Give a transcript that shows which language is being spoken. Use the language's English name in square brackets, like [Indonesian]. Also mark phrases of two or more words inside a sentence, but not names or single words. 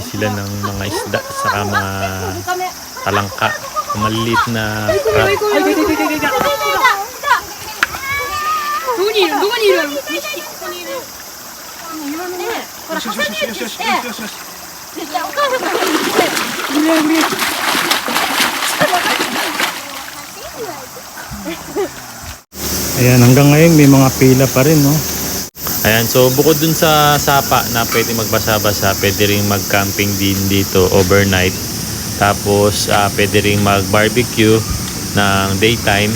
[Filipino] yan ng mga isda saka mga talangka. Maliliit na crab. [Japanese] どこにいるどこにいるここにいる。ほら、挟み撃ちして。じゃあお母さんから見て。 [Filipino] Ayan, hanggang ngayon may mga pila pa rin, no? Ayan, so bukod dun sa sapa na pwede magbasa-basa, pwede rin mag-camping din dito overnight. Tapos, pwede rin mag-barbecue ng daytime.